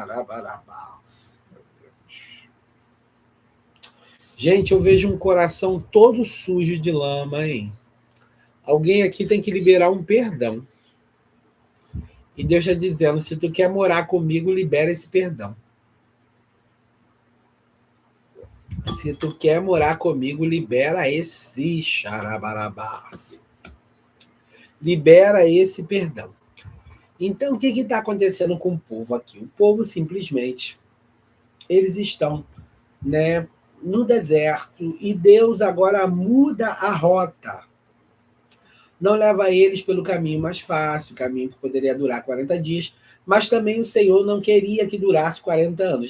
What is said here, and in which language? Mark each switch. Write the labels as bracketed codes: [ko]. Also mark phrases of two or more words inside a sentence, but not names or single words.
[pt] Gente, eu vejo um coração todo sujo de lama, hein? Alguém aqui tem que liberar um perdão. E Deus está dizendo, se tu quer morar comigo, libera esse perdão. Se tu quer morar comigo, libera esse xarabarabás. Libera esse perdão. Então, o que está acontecendo com o povo aqui? O povo simplesmente, eles estão, né, no deserto e Deus agora muda a rota. Não leva eles pelo caminho mais fácil, o caminho que poderia durar 40 dias, mas também o Senhor não queria que durasse 40 anos.